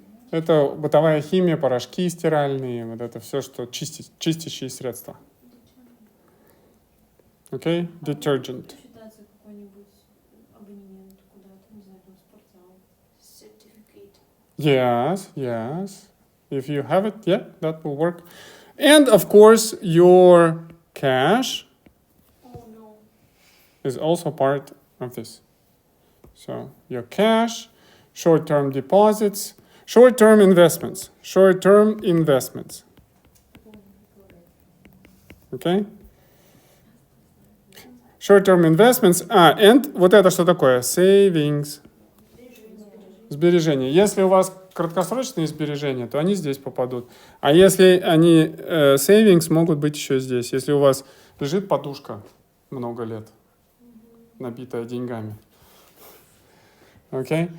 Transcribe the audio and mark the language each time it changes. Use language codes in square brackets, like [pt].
[ru] Это бытовая химия, порошки стиральные, вот это все, что чистящие средства. [en] Окей? Detergent. [ru] Считается какой-нибудь абонемент куда-то, не знаю, там спортзал. Certificate [en] Yes, yes. If you have it, yeah, that will work. And of course, your cash Oh no. is also part of this. So your cash, short-term deposits, short-term investments, short-term investments. Okay? Short-term investments. And [ru] вот это что такое? [en] Savings. [ru] Сбережения. Если у вас краткосрочные сбережения, то они здесь попадут. А если они savings, могут быть еще здесь. Если у вас лежит подушка много лет, набитая деньгами. Окей?